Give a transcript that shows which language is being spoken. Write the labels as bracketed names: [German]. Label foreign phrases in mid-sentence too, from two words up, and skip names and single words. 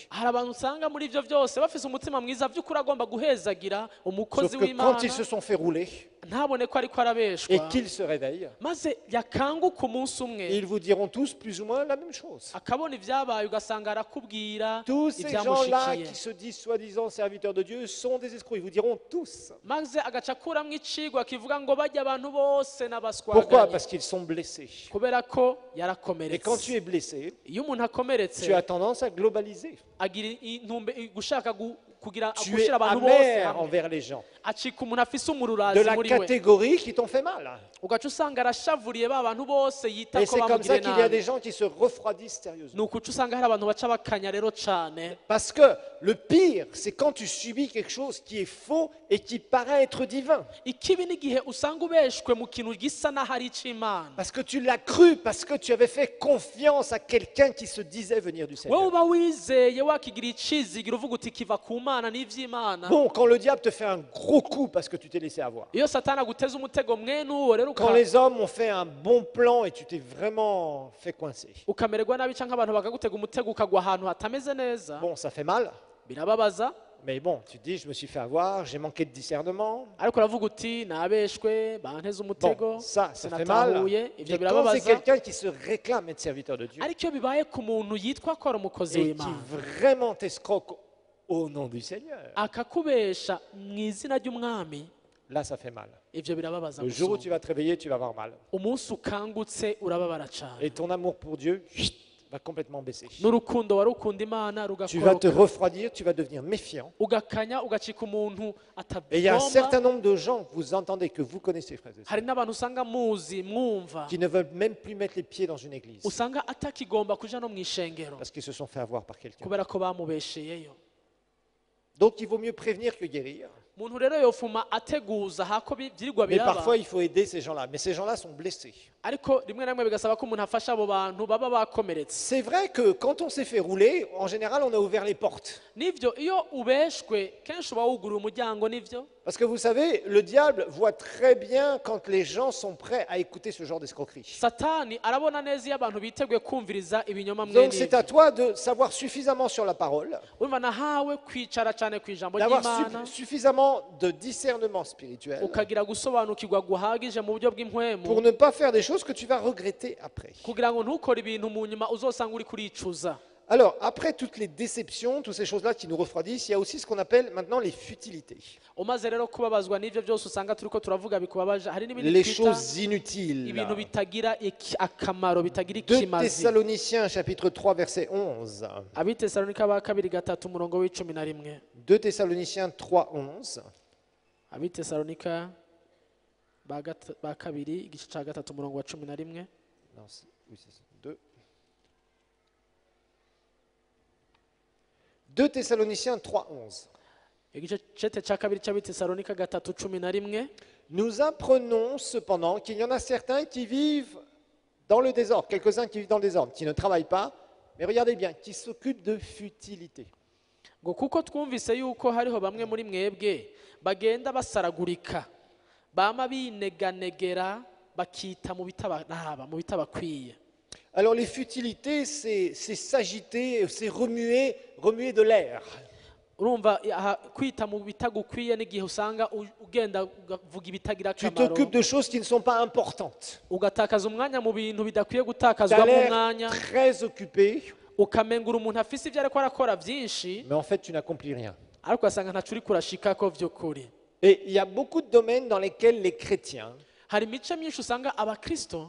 [Rundi] hari abantu usanga muri ivyo byose bafise umutima mwiza by'ukuri agomba guhezagira umukozi [French] Sauf que [Rundi] w'Imana [French] quand ils se sont fait rouler [Rundi] ntabone ko ariko [French] et [Rundi] arabeshwa [French] qu'ils se réveillent, [Rundi] maze yakanguka umunsi umwe [French] ils vous diront tous plus ou moins la même chose. [Rundi] akabona ibyabaye ugasanga arakubwira [French] Tous ces gens-là [Rundi] ibyamushikiye [French] qui se disent soi-disant serviteurs de Dieu sont des escrocs. Ils vous diront tous. [Rundi] maze agaca akuramwo icigwa kivuga ngo bajya abantu bose [French] Pourquoi? [Rundi] n'abaswaganye [French] Parce qu'ils sont blessés. [Rundi] kubera ko [French] Et [Rundi] yarakomeretse [French] quand tu es blessé, [Rundi] iyo umuntu akomeretse [French] tu as tendance à globaliser. [Rundi] agira gushaka kugira [French] Tu es [Rundi] gushyira abantu bose [French] amer [Rundi] hamwe [French] envers les gens. [Rundi] acika umuntu afise [French] De [Rundi] umururazi [French] la [Rundi] muri we [French] catégorie qui t'ont fait mal. [Rundi] ugaca usanga arashavuriye ba bantu bose yita [French] Et [Rundi] ko [French] c'est comme ça [Rundi] bamugire [French] qu'il y a [Rundi] nabi [French] des gens qui se refroidissent [Rundi] ni [French] sérieusement. [Rundi] ukuca usanga hari abantu baca bakanya rero cane [French] Parce que le pire, c'est quand tu subis quelque chose qui est faux et qui paraît être divin. [Rundi] ikibi n'igihe usanga ubeshwe mu kintu gisa n'aho ari ic'Imana [French] Parce que tu l'as cru, parce que tu avais fait confiance à quelqu'un qui se disait venir du [Rundi] wowe [French] Seigneur. [Rundi] uba wizeye wakigira icizigira uvuga uti kiva ku Mana n'ivy'Imana [French] Bon, quand le diable te fait un gros coup parce que tu t'es laissé avoir. [Rundi] iyo satani aguteza umutego mwene uwo rero [French] Quand les hommes ont fait un bon plan et tu t'es vraiment fait coincer. [Rundi] ukamererwa nabi canke abantu bakagutega umutego ukagwa ahantu hatameze neza [French] Bon, ça fait mal, [Rundi] birababaza [French] Mais bon, tu te dis, je me suis fait avoir, j'ai manqué de discernement. [Rundi] ariko uravuga uti nabeshwe banteze umutego [French] Bon, ça fait mal. [Rundi] sinatahuye ibyo [French] Mais quand c'est [Rundi] birababaza [French] quelqu'un qui se réclame être serviteur de Dieu [Rundi] ariko iyo bibaye ku muntu yitwa ko ari umukozi [French] et qui [Rundi] w'imana [French] vraiment t'escroque au nom du Seigneur, [Rundi] akakubesha mu izina ry'umwami [French] là, ça fait mal. [Rundi] ibyo birababaza [French] Le jour où [Rundi] gusumba. [French] tu vas te réveiller, tu vas avoir mal. [Rundi] umunsi ukangutse urababara cyane [French] Et ton amour pour Dieu va complètement baisser. [Rundi] n'urukundo wari ukunda imana [French] Tu vas te [Rundi] rugakoroka [French] refroidir, tu vas devenir méfiant. [Rundi] ugakanya ugacika umuntu [French] Et il y a un [Rundi] atagomba [French] certain nombre de gens que vous entendez, que vous connaissez, frères et sœurs, [Rundi] hari n'abantu usanga muzi mwumva [French] qui ne veulent même plus mettre les pieds dans une église [Rundi] usanga atakigomba kuja no mu ishengero [French] parce qu'ils se sont fait avoir par quelqu'un. [Rundi] kubera ko bamubesheyeyo [French] Donc il vaut mieux prévenir que guérir. [Rundi] umuntu rero yofuma ateguza hako byirirwa [French] Mais [Rundi] biraba [French] parfois il faut aider ces gens-là. Mais ces gens-là sont blessés. [Rundi] ariko rimwe na rimwe bigasaba ko umuntu afasha abo bantu baba bakomeretse [French] C'est vrai que quand on s'est fait rouler, en général on a ouvert les portes. [Rundi] nivyo iyo ubeshwe kenshi uba wuguruye umuryango nivyo [French] Parce que vous savez, le diable voit très bien quand les gens sont prêts à écouter ce genre d'escroquerie. [Rundi] satani arabona neza iyo abantu biteguye kumviriza ibinyoma [French] Donc c'est à [Rundi] mwene [French] toi de savoir suffisamment sur la parole, [Rundi] urumva nahawe kwicara cyane ku ijambo [French] d'avoir [Rundi] ry'imana [French] suffisamment de discernement spirituel [Rundi] ukagira gusobanukirwa guhagije mu buryo [French] pour [Rundi] bw'impwemu [French] ne pas faire des choses que tu vas regretter après. [Rundi] kugira ngo ntukore ibintu mu nyuma uzosanga uri kuricuza. [French] Alors, après toutes les déceptions, toutes ces choses-là qui nous refroidissent, il y a aussi ce qu'on appelle maintenant les futilités. [Rundi] umaze rero kubabazwa n'ibyo byose usanga turiko turavuga bikubabaje hari n'ibindi [French] Les [Rundi] twita [French] choses inutiles. [Rundi] ibintu bitagira akamaro bitagira 2 ikimazi. [French] Thessaloniciens chapitre 3 verset 11. [Rundi] abitesalonika ba kabiri gatatu umurongo w'icumi na rimwe [French] 2 Thessaloniciens 3 11. [Rundi] abitesalonika ba kabiri igice cya gatatu umurongo wa cumi na rimwe [French] Non, oui, c'est ça. 2 Thessaloniciens 3 11. [Rundi] igice cete cya kabiri cy'abitesalonika gatatu cumi na rimwe. [French] Nous apprenons cependant qu'il y en a certains qui vivent dans le désordre, quelques-uns qui vivent dans le désordre, qui ne travaillent pas, mais regardez bien, qui s'occupent de futilités. [Rundi] ngo kuko twumvise yuko hariho bamwe muri mwebwe bagenda basaragurika bama bineganegera bakita mu bitabaraba mu bitabakwiye. [French] Alors les futilités, c'est s'agiter, c'est remuer de l'air. [Rundi] urumva kwita mu bitagukwiye n'igihe usanga ugenda uvuga ibitagira [French] Tu [Rundi] akamaro [French] t'occupes de choses qui ne sont pas importantes. [Rundi] ugatakaza umwanya mu bintu bidakwiye [French] Tu [Rundi] gutakazwa [French] as [Rundi] mu [French] l'air [Rundi] mwanya [French] très occupé, [Rundi] ukamengura umuntu afise ibyo ariko arakora byinshi [French] mais en fait tu n'accomplis rien. [Rundi] ariko ugasanga ntaco uriko urashikako vy'ukuri. [French] Et il y a beaucoup de domaines dans lesquels les chrétiens [Rundi] hari imice myinshi usanga abakristo